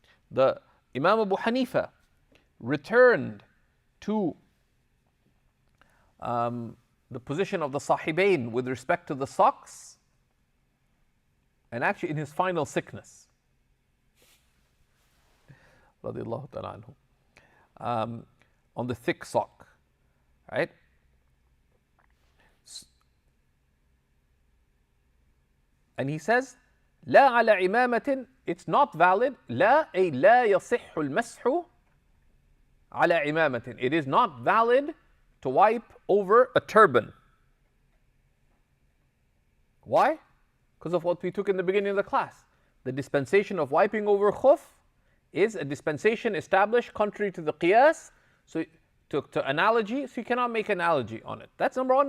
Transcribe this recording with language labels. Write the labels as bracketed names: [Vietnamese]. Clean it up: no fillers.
[English] The Imam Abu Hanifa returned to the position of the Sahibain with respect to the socks, and actually in his final sickness, radiallahu ta'ala anhu, on the thick sock, right? And he says, [Arabic] لا على عمامة, [English] it's not valid. [Arabic] لا أي لا يصح المسح على عمامة. [English] It is not valid to wipe over a turban. Why? Because of what we took in the beginning of the class. The dispensation of wiping over khuff is a dispensation established contrary to the qiyas, so to analogy, so you cannot make analogy on it. That's number one.